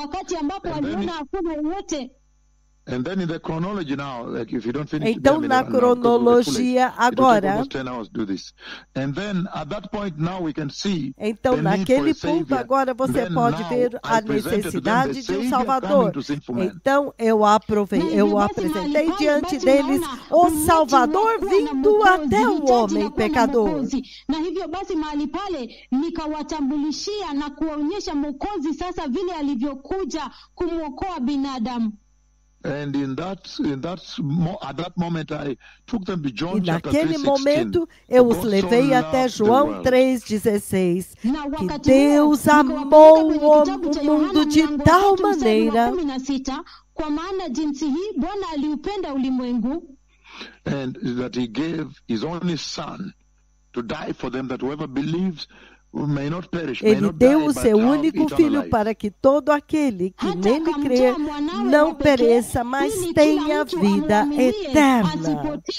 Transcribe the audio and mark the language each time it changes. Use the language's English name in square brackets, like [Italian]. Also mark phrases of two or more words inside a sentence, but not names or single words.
[Portuguese] Então, na cronologia agora, então naquele ponto agora você pode ver a necessidade de um Salvador. Então eu apresentei diante deles o Salvador vindo até o homem pecador. [Swahili] Na hivyo basi mahali pale nikawatambulishia na kuwaonyesha Mwokozi sasa vile alivyokuja kumwokoa binadamu. [English] And at that moment I took them to John chapter 3:16. [Portuguese] E naquele momento eu os levei até João 3:16, que Deus amou o mundo de tal maneira, [Swahili] kwa maana jinsi hii Bwana aliupenda ulimwengu, [English] and that he gave his only son to die for them, that whoever believes [Portuguese] Ele deu o seu único filho para que todo aquele que nele crer não pereça, mas tenha vida eterna.